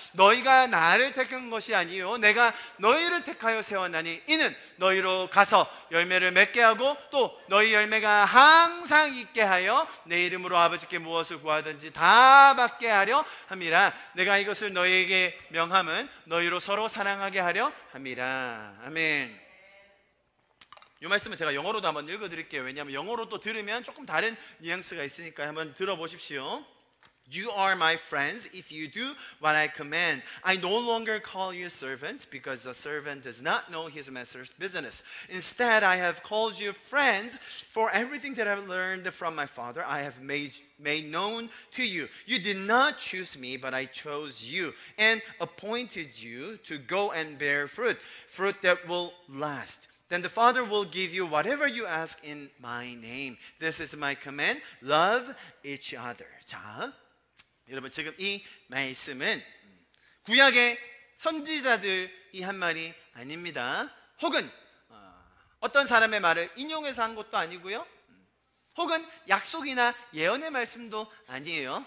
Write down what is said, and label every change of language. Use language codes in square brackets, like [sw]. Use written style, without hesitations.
[ko] 너희가 나를 택한 것이 아니요 내가 너희를 택하여 세웠나니 이는 너희로 가서 열매를 맺게 하고 또 너희 열매가 항상 있게 하여 내 이름으로 아버지께 무엇을 구하든지 다 받게 하려 함이라. 내가 이것을 너희에게 명함은 너희로 서로 사랑하게 하려 함이라. 아멘. 이 말씀은 제가 영어로도 한번 읽어드릴게요. 왜냐하면 영어로 또 들으면 조금 다른 뉘앙스가 있으니까 한번 들어보십시오. [en] You are my friends if you do what I command. I no longer call you servants because the servant does not know his master's business. Instead, I have called you friends, for everything that I've learned from my Father I have made known to you. You did not choose me, but I chose you and appointed you to go and bear fruit, fruit that will last. Then the Father will give you whatever you ask in my name. This is my command. Love each other. [ko] 자, 여러분 지금 이 말씀은 구약의 선지자들이 한 말이 아닙니다. 혹은 어떤 사람의 말을 인용해서 한 것도 아니고요. 혹은 약속이나 예언의 말씀도 아니에요.